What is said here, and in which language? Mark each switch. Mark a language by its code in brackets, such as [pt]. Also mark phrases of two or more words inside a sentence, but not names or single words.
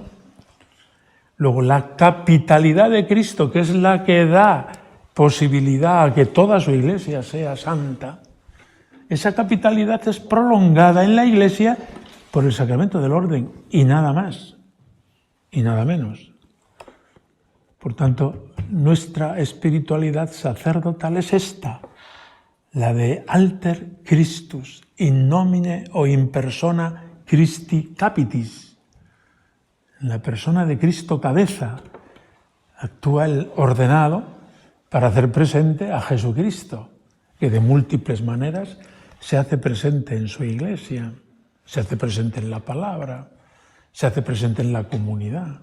[es] Luego, la capitalidad de Cristo, que es la que da posibilidad a que toda su Iglesia sea santa, esa capitalidad es prolongada en la Iglesia por el sacramento del orden, y nada más, y nada menos. Por tanto, nuestra espiritualidad sacerdotal es esta, la de [la] alter Christus, in nomine [es] o [la] in persona Christi capitis. [es] En la persona de Cristo cabeza actúa el ordenado para hacer presente a Jesucristo, que de múltiples maneras se hace presente en su Iglesia, se hace presente en la palabra, se hace presente en la comunidad.